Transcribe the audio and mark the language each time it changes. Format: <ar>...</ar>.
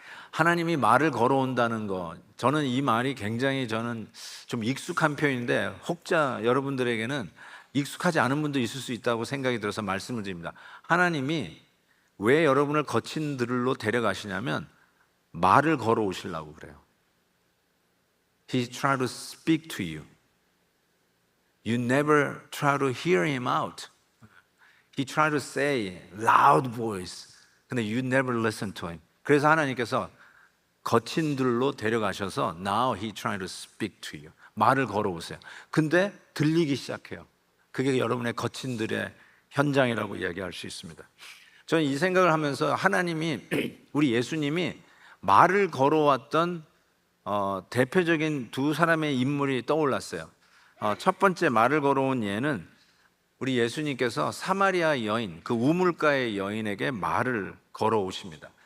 <ko>하나님이 말을 걸어온다는 거, 저는 이 말이 굉장히 저는 좀 익숙한 표현인데 혹자 여러분들에게는 익숙하지 않은 분도 있을 수 있다고 생각이 들어서 말씀을 드립니다. 하나님이 왜 여러분을 거친 들로 데려가시냐면 말을 걸어오시려고 그래요.</ko> <en>He tried to speak to you. You never try to hear him out. He tried to say loud voice.</en> <ko>근데</ko> <en>you never listen to him.</en> <ko>그래서 하나님께서 거친 들로 데려가셔서</ko> <en>Now he trying to speak to you.</en> <ko>말을 걸어오세요. 근데 들리기 시작해요. 그게 여러분의 거친 들의 현장이라고 이야기할 수 있습니다. 저는 이 생각을 하면서 하나님이 우리 예수님이 말을 걸어왔던 대표적인 두 사람의 인물이 떠올랐어요. 첫 번째 말을 걸어온 예는 우리 예수님께서 사마리아 여인, 그 우물가의 여인에게 말을 걸어오십니다.</ko>